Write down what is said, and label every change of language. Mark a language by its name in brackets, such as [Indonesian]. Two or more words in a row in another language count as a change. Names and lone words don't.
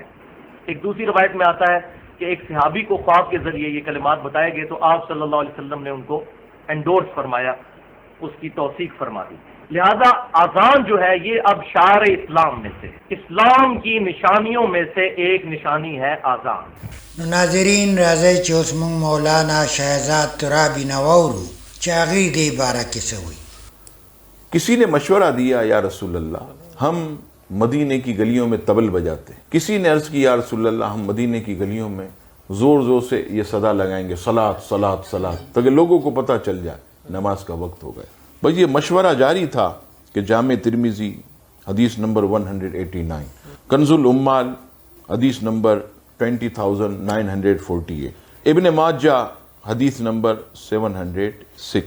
[Urdu] ایک دوسری روایت میں آتا ہے کہ ایک صحابی کو خواب کے ذریعے یہ کلمات بتائے گئے تو آپ [Arabic] صلی اللہ علیہ وسلم [Urdu] نے ان کو انڈورس فرمایا, اس کی توثیق فرما دی. لہذا اذان جو ہے یہ اب شعار اسلام میں سے, اسلام کی نشانیوں میں سے ایک نشانی ہے اذان. [Pashto] ناظرین راځئ چې اوس مونږ مولانا شهزاد ترابی نه واورو چې هغې دې باره کې څه وایي. [Urdu] کسی نے مشورہ دیا [Arabic] یا رسول اللہ [Urdu] ہم مدینے کی گلیوں میں طبل بجاتے ہیں. کسی نے عرض کی [Arabic] یا رسول اللہ [Urdu] ہم مدینے کی گلیوں میں زور زور سے یہ صدا لگائیں گے [Arabic] صلاۃ صلاۃ صلاۃ [Urdu] تاکہ لوگوں کو پتا چل جائے نماز کا وقت ہو گیا. بس یہ مشورہ جاری تھا کہ جامع ترمذی حدیث نمبر 189، کنز العمال حدیث نمبر 20,948، ابن ماجہ حدیث نمبر 706.